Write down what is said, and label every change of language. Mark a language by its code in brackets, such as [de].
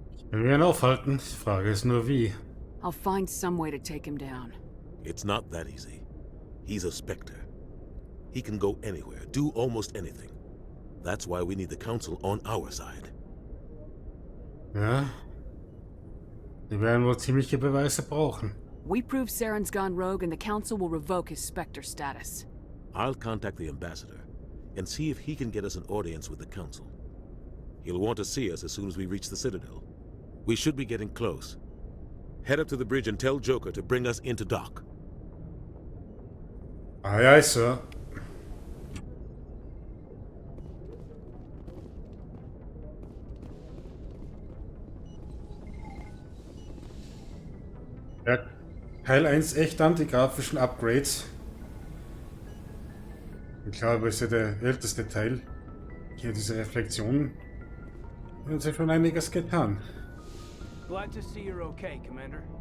[de] Wir werden aufhalten. Die Frage ist nur wie. [en] I'll find some way to take him down. It's not that easy. He's a Spectre. He can go anywhere, do almost anything. That's why we need the Council on our side. [de] Ja. Die werden wohl ziemliche Beweise brauchen. [en] We prove Saren's gone rogue and the Council will revoke his Spectre status. I'll contact the ambassador and see if he can get us an audience with the Council. He'll want to see us as soon as we reach the Citadel. We should be getting close. Head up to the bridge and tell Joker to bring us into dock. Aye, aye, Sir. [de] Ja, Teil 1 echt anti-grafischen Upgrades. Ich glaube, es ist ja der älteste Teil. Hier diese Reflexionen. Da hat sich schon einiges getan. [en] Glad to see you're okay, Commander.